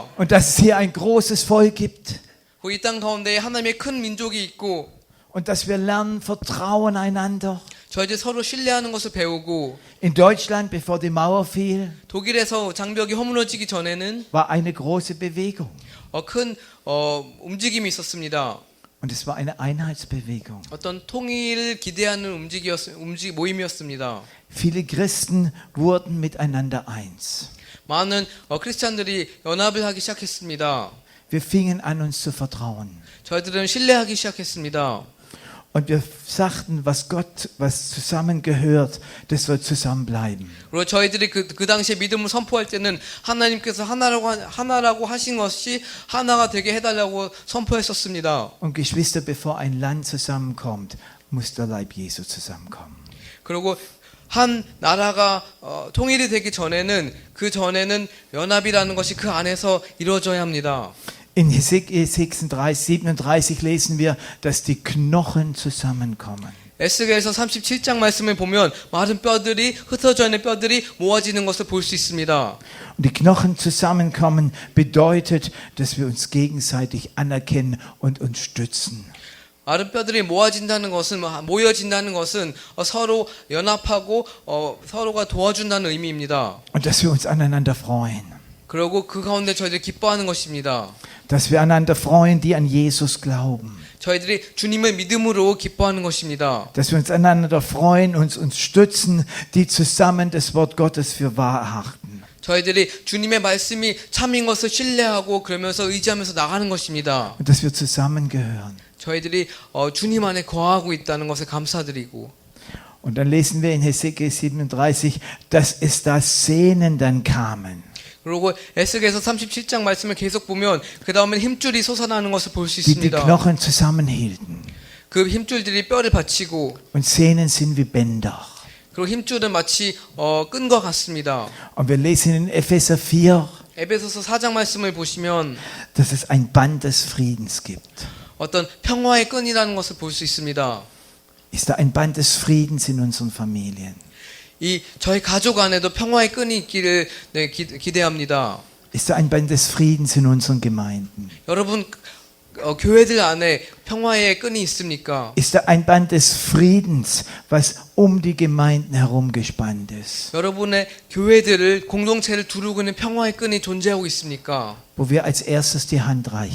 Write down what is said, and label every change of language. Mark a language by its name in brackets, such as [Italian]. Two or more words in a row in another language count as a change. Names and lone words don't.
[German] Und dass es hier ein großes Volk gibt? [Korean] 이 땅 가운데 하나님의 큰 민족이 있고 [German] Und dass wir lernen, Vertrauen einander. [Korean] 저희들 서로 신뢰하는 것을 배우고 [German] In Deutschland, bevor die Mauer fiel, [Korean] 독일에서 장벽이 허물어지기 전에는 [German] war eine große Bewegung. [Korean] 큰 움직임이 있었습니다. [German] Und es war eine Einheitsbewegung. [Korean] 어떤 통일을 기대하는 모임이었습니다. [German] Viele Christen wurden miteinander eins. [Korean] 많은 크리스찬들이 연합을 하기 시작했습니다. [German] Wir fingen an, uns zu vertrauen. [Korean] 저희들은 신뢰하기 시작했습니다. [German] Und wir sagten, was zusammengehört, das soll zusammenbleiben. [Korean] 그리고 저희들이 그 당시에 믿음을 선포할 때는 하나님께서 하나라고 하신 것이 하나가 되게 해달라고 선포했었습니다. [German] Und Geschwister, bevor ein Land zusammenkommt, muss der Leib Jesu zusammenkommen. [Korean] 그리고 한 나라가 통일이 되기 전에는 그 전에는 연합이라는 것이 그 안에서 이루어져야 합니다. [German] In Hesekiel 37 lesen wir, dass die Knochen zusammenkommen. [Korean] 에스겔서 37장 말씀을 보면 마른 뼈들이 흩어져 있는 뼈들이 모아지는 것을 볼 수 있습니다. [German] Und die Knochen zusammenkommen bedeutet, dass wir uns gegenseitig anerkennen und uns stützen. [Korean] 마른 뼈들이 모여진다는 것은 서로 연합하고 서로가 도와준다는 의미입니다. [German] Und dass wir uns aneinander freuen. [Korean] 그리고 그 가운데 저희들이 기뻐하는 것입니다. [German] Dass wir einander freuen, die an Jesus glauben. [Korean] 저희들이 주님의 믿음으로 기뻐하는 것입니다. [German] Dass wir uns einander freuen, uns stützen, die zusammen das Wort Gottes für wahr achten. [Korean] 저희들이 주님의 말씀이 참인 것을 신뢰하고 그러면서 의지하면서 나가는 것입니다. [German] Und dass wir zusammengehören. [Korean] 저희들이 주님 안에 거하고 있다는 것에 감사드리고 [German] Und dann lesen wir in Hesekiel 37, dass es da Sehnen dann kamen. [Korean] 그리고 에스겔서 37장 말씀을 계속 보면 그 다음에 힘줄이 솟아나는 것을 볼 수 [German] Die die [Korean] 있습니다. [German] Knochen zusammenhielten. [Korean] 그 힘줄들이 뼈를 받치고 [German] Und Sehnen sind wie Bänder. [Korean] 그리고 힘줄은 마치 끈과 같습니다. [German] Und wir lesen in Epheser 4, [Korean] 에베소서 4장 말씀을 보시면 [German] dass es ein Band des Friedens gibt. [Korean] 어떤 평화의 끈이라는 것을 볼 수 있습니다. [German] Ist da ein Band des Friedens in unseren Familien? [Korean] 이 저희 가족 안에도 평화의 끈이 있기를 기대합니다. [German] Ist da ein Band des Friedens in unseren Gemeinden? [Korean] 여러분 교회들 안에 평화의 끈이 있습니까? [German] Ist da ein Band des Friedens, was um die Gemeinden herum gespannt ist? [Korean] 여러분의 교회들을 공동체를 두르고 있는 평화의 끈이 존재하고 있습니까? [German] Wo wir als erstes die Hand reichen